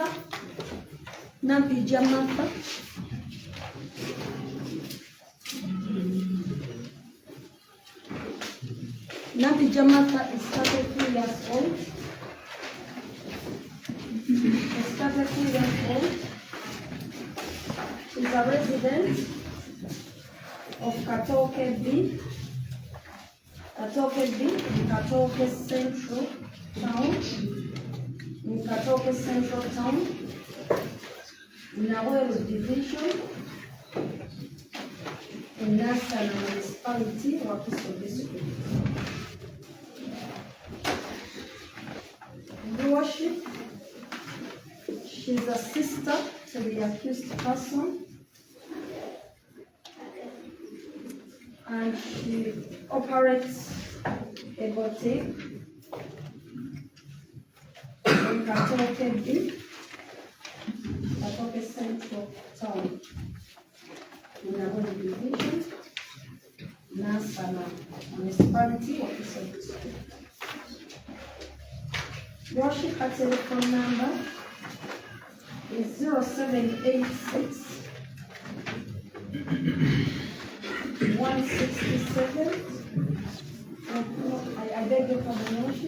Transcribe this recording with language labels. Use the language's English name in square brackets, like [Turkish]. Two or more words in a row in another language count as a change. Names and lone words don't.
[English] Nampija Martha. Nampija Martha is 33 years old. She's 33 years old. She's a resident of Katoke B. Katoke B in Katoke Central Town. In Katoke Central Town. In Awelu Division. In Nassana Municipality, Wakiso District. Your worship, she's a sister to the accused person, and she operates a boutique in Katoke B, Katoke Central Town, in Awelu Division, Nassana Municipality, Wakiso District. Worship, her telephone number is 0786 167. I beg your pardon, worship.